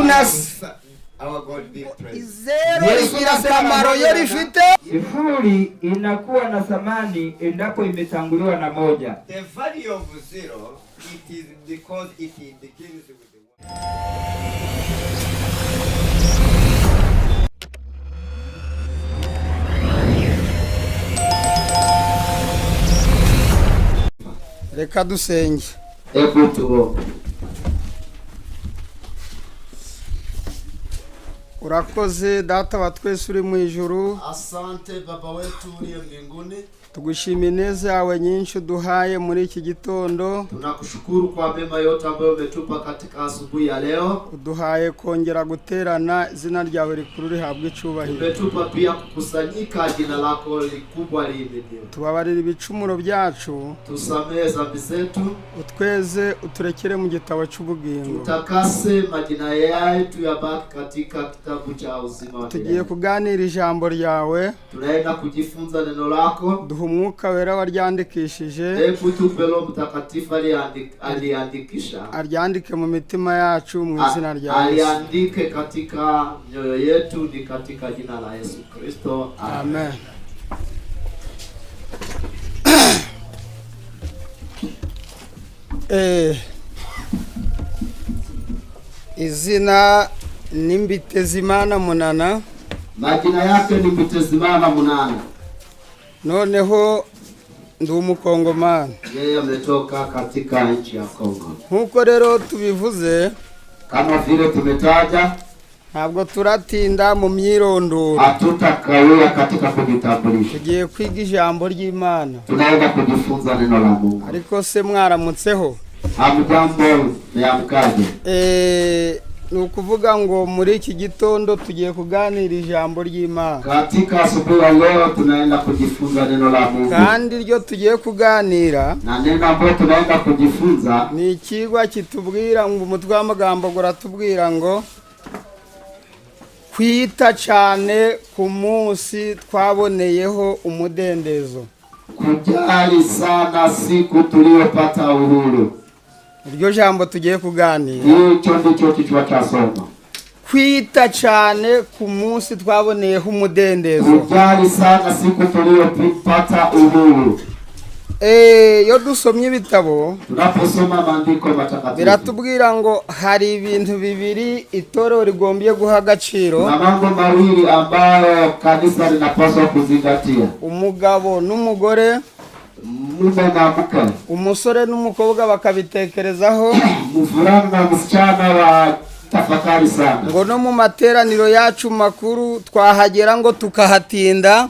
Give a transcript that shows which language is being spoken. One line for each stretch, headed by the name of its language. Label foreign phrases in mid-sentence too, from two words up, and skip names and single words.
English: Our God be praised.
Kinyarwanda: izero rigira akamaro iyo rifite.
Swahili: Sifuri inakuwa na thamani endapo imetanguliwa na moja.
English: The value of zero, it is because it begins with the one.
Kinyarwanda: Reka dusenge.
Swahili: Hebu tuombe.
Kinyarwanda: Urakoze Data wa twese uri mu ijuru,
Swahili: Asante Baba wetu uliye mbinguni.
Kinyarwanda: tugushimira ineza yawe nyinshi uduhaye muri iki gitondo.
Swahili: Tunakushukuru kwa mema yote ambayo umetupa katika asubuhi ya leo.
Kinyarwanda: Uduhaye kongera guterana, izina ryawe rikuru rihabwe icubahiro.
Swahili: Umetupa pia kukusanyika, jina lako likubwa liinuliwe.
Kinyarwanda: Tubabarira ibicumuro byacu,
Swahili: Tusamehe dhambi zetu,
Kinyarwanda: utweze uturekere mu gitabo cy'ubugingo.
Swahili: tutakase majina yetu yabaki katika kitabu cha uzima wa
Kinyarwanda: Tugiye
Swahili: milele.
Kinyarwanda: kuganira ijambo ryawe,
Swahili: Tunaenda kujifunza neno lako.
Kinyarwanda: duha umwuka wera waryandikishije,
Swahili: Hebu tupe Roho Mtakatifu aliandikisha,
Kinyarwanda: aryandike mu mitima yacu mu izina rya Yesu.
Swahili: aliandike katika nyoyo yetu, ni katika jina la Yesu Kristo. Amen.
Kinyarwanda: Izina ni Mbitezimana Munana.
Swahili: Majina yake ni Mbitezimana Munana.
Kinyarwanda: Noneho ndi umukongomani.
Swahili: Yeye ametoka katika nchi ya Kongo.
Kinyarwanda: Nkuko rero tubivuze,
Swahili: Kama vile tumetaja,
Kinyarwanda: ntabwo turatinda mu myirondoro.
Swahili: hatutakawia katika kujitambulisha.
Kinyarwanda: Tugiye kwiga ijambo ry'Imana.
Swahili: Tunaenda kujifunza neno la Mungu.
Kinyarwanda: Ariko se mwaramutseho?
Swahili: Hamjambo, mmeamkaje?
Kinyarwanda: Ni ukuvuga ngo muri iki gitondo tugiye kuganira ijambo ry'Imana.
Swahili: Katika asubuhi ya leo tunaenda kujifunza neno la Mungu.
Kinyarwanda: Kandi iryo tugiye kuganira,
Swahili: Na neno ambalo tunaenda kujifunza
Kinyarwanda: ni ikigwa kitubwira ngo umutwe w'amagambo uratubwira ngo kwita cyane ku munsi twaboneyeho umudendezo.
Swahili: kujali sana siku tuliyopata uhuru.
Kinyarwanda: Iryo jambo tugiye kuganira.
Swahili: Hicho ndicho kichwa cha somo.
Kinyarwanda: Kwita cyane ku munsi twaboneyeho umudendezo.
Swahili: Kujali sana siku tuliyopata uhuru.
Kinyarwanda: Iyo dusomye ibitabo,
Swahili: Tunaposoma maandiko matakatifu,
Kinyarwanda: biratubwira ngo hari ibintu bibiri itorero rigombye guha agaciro.
Swahili: na mambo mawili ambayo kanisa linapaswa kuzingatia:
Kinyarwanda: Umugabo n'umugore,
Swahili: mume na mke,
Kinyarwanda: umusore n'umukobwa bakabitekerezaho.
Swahili: mvulana na msichana wa tafakari sana.
Kinyarwanda: Ngo no mu materaniro yacu makuru twahagera ngo tukahatinda.